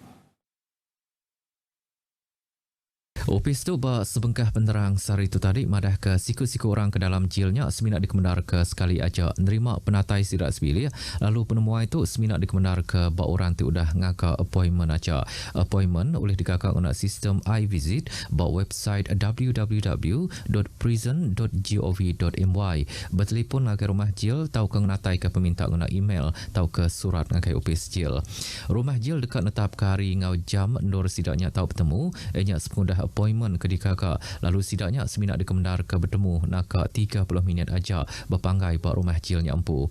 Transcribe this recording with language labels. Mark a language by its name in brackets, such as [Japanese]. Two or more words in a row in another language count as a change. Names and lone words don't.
[Iban] Opis tu bah sebengkah penerang sari tu tadi madah ke siku-siku orang ke dalam jilnya seminat dikemendar ke sekali aja nerima penatai sidak sebilik lalu penemuan itu seminat dikemendar ke bak orang tu udah ngaka appointment aja. Appointment boleh dikakak guna sistem iVisit bak website www.prison.gov.my bertelefon ngakai rumah jil tau ke ngatai ke peminta guna email tau ke surat ngakai opis jil. Rumah jil dekat netap ke hari ngau jam nur sidaknya tau bertemu enyak sepengudah appointment ke dikaka lalu sidaknya seminat dikemendar ke bertemu naka 30 minit aja berpanggai pak rumah jilnya empu.